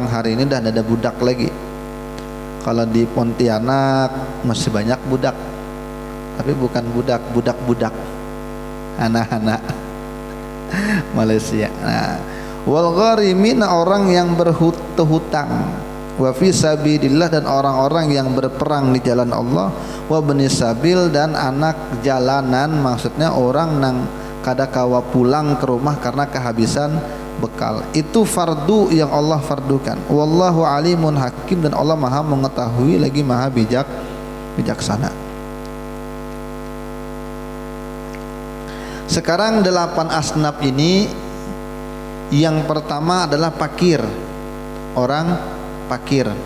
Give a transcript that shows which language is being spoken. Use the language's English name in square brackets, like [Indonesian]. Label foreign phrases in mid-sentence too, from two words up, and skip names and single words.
[Indonesian] Hari ini sudah ada budak lagi. Kalau di Pontianak masih banyak budak, tapi bukan budak, budak-budak, anak-anak Malaysia. Nah, [Arabic] wal gharimin [Indonesian] orang yang berhutang, [Arabic] wa fi sabilillah [Indonesian] dan orang-orang yang berperang di jalan Allah, [Arabic] wa bani sabil [Indonesian] dan anak jalanan, maksudnya orang nang kada kawa pulang ke rumah karena kehabisan bekal. Itu fardu yang Allah fardukan. [Arabic] Wallahu alimun hakim, [Indonesian] dan Allah maha mengetahui lagi maha bijaksana. Sekarang 8 asnaf ini, yang pertama adalah fakir, orang fakir.